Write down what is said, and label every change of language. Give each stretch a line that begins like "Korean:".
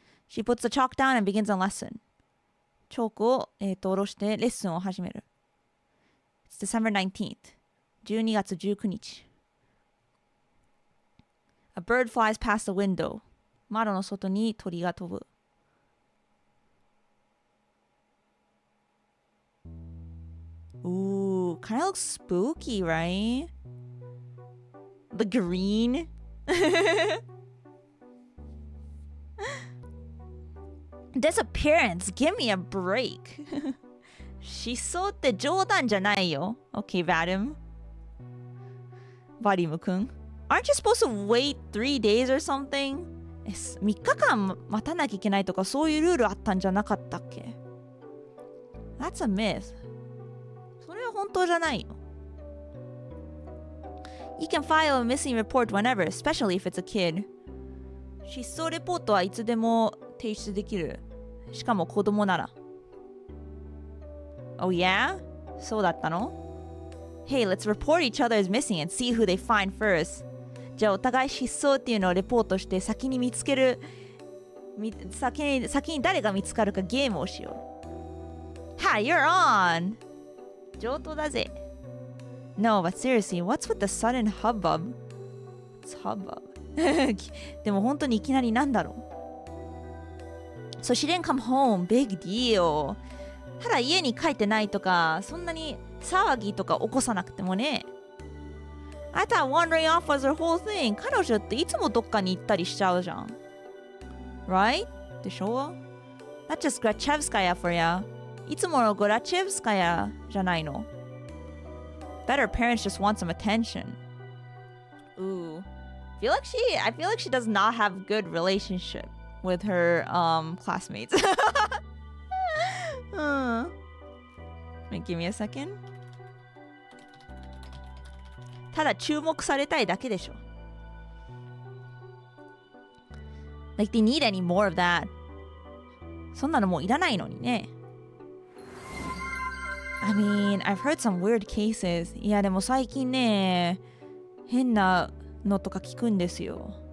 English: She puts the chalk down and begins a lesson.
Japanese: チョークを、下ろしてレッスンを始める。
English: It's December 19th.
Japanese: 12月19日。
English: A bird flies past the window.
Japanese: 窓の外に鳥が飛ぶ。
English: Ooh, kind of looks spooky, right? The green. Disappearance. Give me a break.
Japanese: 失踪って冗談じゃないよ。
English: Okay, Vadim. バディム君。 Aren't you supposed to wait 3 days or something?
Japanese: 3日間待たなきゃいけないとかそういうルールあったんじゃなかったっけ？
English: That's a myth.
Japanese: それは本当じゃないよ。
English: You can file a missing report whenever, especially if it's a kid.
Japanese: 失踪レポートはいつでも提出できる。しかも子供なら。
English: Oh yeah?
Japanese: そうだったの？
English: Hey, let's report each other as missing and see who they find first.
Japanese: じゃあお互い失踪っていうのをレポートして先に見つける。先に誰が見つかるかゲームをしよう。
English: Hi, you're on!
Japanese: 上等だぜ。
English: No, but seriously, what's with the sudden hubbub? It's hubbub.
Japanese: でも本当にいきなりなんだろう。
English: So she didn't come home. Big deal.
Japanese: ただ家に帰ってないとか、そんなに騒ぎとか起こさなくてもね。
English: I thought wandering off was her whole thing.
Japanese: 彼女っていつもどっかに行ったりしちゃうじゃん。
English: Right?
Japanese: でしょ？
English: That's just Grachevskaya for ya.
Japanese: いつものグラチェブスカヤじゃないの。
English: Better parents just want some attention. Ooh. I feel like she does not have good relationship with her classmates. Wait, give me a second.
Japanese: ただ注目されたいだけでしょ。
English: Like they need any more of that.
Japanese: そんなのもういらないのにね。
English: I mean, I've heard some weird cases.
Japanese: いやでも最近ね、変なのとか聞くんですよ。